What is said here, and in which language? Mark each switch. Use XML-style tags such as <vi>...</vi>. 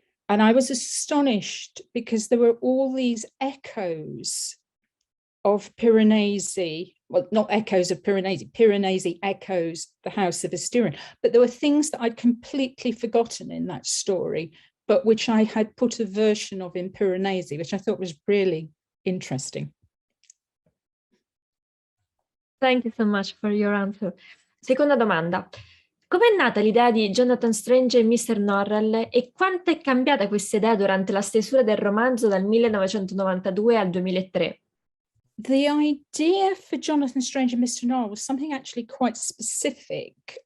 <en>And I was astonished because there were all these echoes of Piranesi, well, not echoes of Piranesi, Piranesi echoes The House of Asterion, but there were things that I'd completely forgotten in that story, but which I had put a version of in Piranesi, which I thought was really interesting. Thank you so much for your answer.</en> <it>Seconda domanda. Com'è nata l'idea di Jonathan Strange e Mr. Norrell e quanto è cambiata questa idea durante la stesura del romanzo dal 1992 al 2003?</it> <en>The idea for Jonathan Strange and Mr. Norrell was something actually quite specific.</en>